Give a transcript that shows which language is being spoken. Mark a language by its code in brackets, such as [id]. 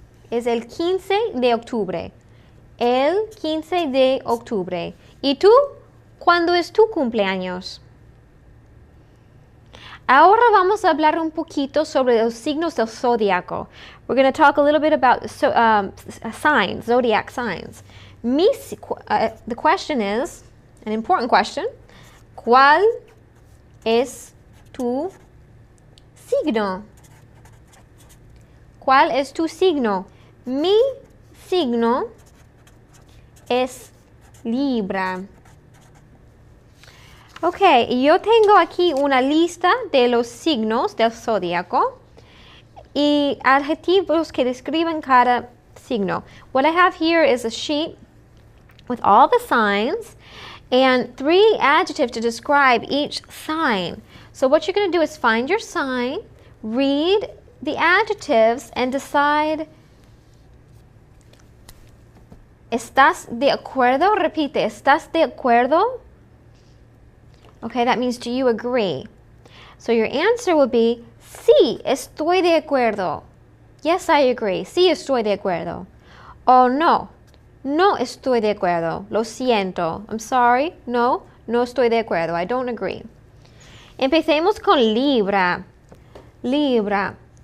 [es] Es el 15 de octubre. El 15 de octubre. ¿Y tú? ¿Cuándo es tu cumpleaños? Ahora vamos a hablar un poquito sobre los signos del zodiaco. [en] We're going to talk a little bit about signs, zodiac signs. The question is, an important question, [es] ¿cuál es tu signo? ¿Cuál es tu signo? Mi signo es Libra. Ok, yo tengo aquí una lista de los signos del zodiaco y adjetivos que describen cada signo. [en] What I have here is a sheet with all the signs and 3 adjectives to describe each sign. So what you're going to do is find your sign, read the adjectives, and decide. [es] ¿Estás de acuerdo? Repite, ¿estás de acuerdo? [en] Okay, that means do you agree? So your answer will be, [es] sí, estoy de acuerdo. [en] Yes, I agree. [es] Sí, estoy de acuerdo. O no, no estoy de acuerdo. Lo siento. [en] I'm sorry. [es] No, no estoy de acuerdo. [en] I don't agree. [es] Empecemos con Libra. Libra.